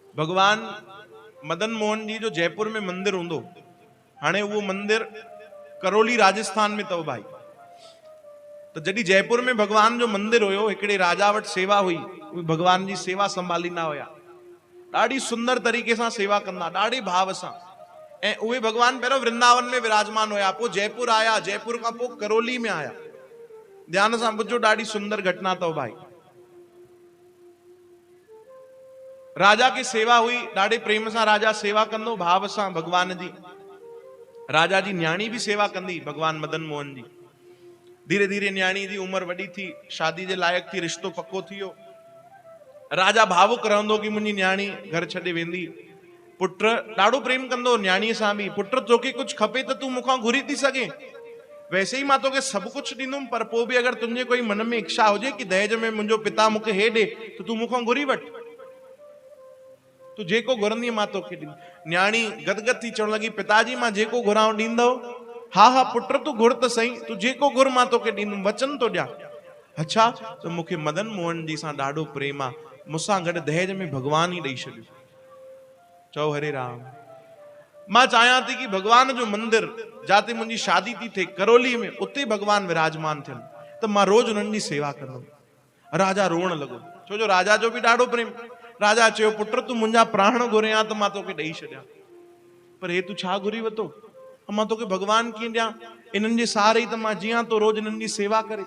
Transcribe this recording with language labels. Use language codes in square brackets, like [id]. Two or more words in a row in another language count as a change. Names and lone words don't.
[sd] भगवान मदन मोहन जी जो जयपुर में मंदिर हूंदो, हाणे वो मंदिर करौली राजस्थान में तव भाई। तो जॾहिं जयपुर में भगवान जो मंदिर हुयो, हिकिड़े राजा वटि सेवा हुई, उहे भगवान जी सेवा संभालींदा हुया, ॾाढी सुंदर तरीक़े सां सेवा कंदा, ॾाढे भाव सां। ऐं उहे भगवान पहिरियों वृंदावन में विराजमान हुया, पोइ जयपुर आया, जयपुर खां पोइ करौली में आया। ध्यान सां ॿुधो, ॾाढी सुंदर घटना तव भाई। राजा की सेवा हुई, ॾाढे प्रेम सां राजा सेवा कंदो, भाव सां भगवान जी। राजा जी न्याणी भी सेवा कंदी भगवान मदन मोहन जी। धीरे धीरे न्याणी जी उम्र वडी थी, शादी जे लायक थी, रिश्तो पक्को थियो। राजा भावुक रहंदो कि मुंहिंजी न्याणी घर छॾे वेंदी। पुट ॾाढो प्रेम कंदो न्याणीअ सां बि, पुट तोखे कुछ खपे त तूं मूंखां घुरी थी सघे, वैसे ही मां तोखे सभु कुछ ॾींदुमि, पर पोइ बि अगरि तुंहिंजे कोई मन में इच्छा हुजे कि दहेज में मुंहिंजो पिता मूंखे हे ॾे, त तूं मूंखां घुरी वठ, तू जेको घुरंदी मां तोखे ॾींदुमि। न्याणी गदगद थी चवण लगी, पिताजी मां जेको घुरां ॾींदव? हा हा पुट तू घुर त सही, तू जेको घुर मां तोखे ॾींदुमि, वचन तो ॾियां। अच्छा, तो मूंखे मदन मोहन जी सां ॾाढो प्रेम आहे, मूंसां गॾु दहेज में भगवान ही ॾेई छॾियो। चओ हरे राम। मां चाहियां थी कि भगवान जो मंदिर जाते मुंहिंजी शादी थी थिए करौली में, उते भगवान विराजमान थियनि, त मां रोज उन्हनि जी सेवा कंदुमि। राजा रोअण लॻो, छो जो राजा जो बि ॾाढो प्रेम। राजा चयो, पुट तूं मुंहिंजा प्राण घुरिया त मां तोखे ॾेई छॾियां, पर हे तूं छा घुरी वरितो? मां तोखे भगवान कीअं ॾियां? इन्हनि जे सहारे ई त मां जियां तो, रोज इन्हनि जी सेवा करे।